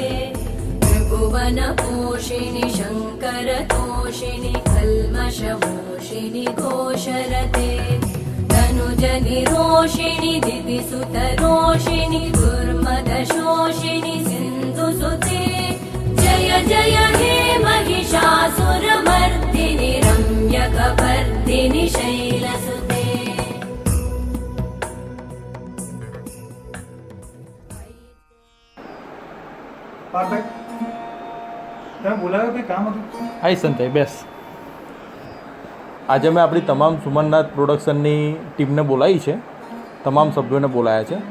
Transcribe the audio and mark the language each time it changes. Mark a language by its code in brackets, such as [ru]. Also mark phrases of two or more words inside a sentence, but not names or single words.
[sa] त्रिभुवनपोषिणि शङ्करतोषिणि कल्मषमोषिणि घोषरते तनुजनिरोषिणि दिविसुतरोषिणि दुर्मदशोषिणि सिन्धुसुते जय जय हे महिषासुरमर्दिनि रम्यकपर्दिनि शैलसुते [gu] બોલાવ્યો કે કામ હતું? આઈ સંતાઈ બેસ. આજે મેં આપણી તમામ સુમનનાથ પ્રોડક્શનની ટીમને બોલાવી છે, તમામ સભ્યોને બોલાયા છે.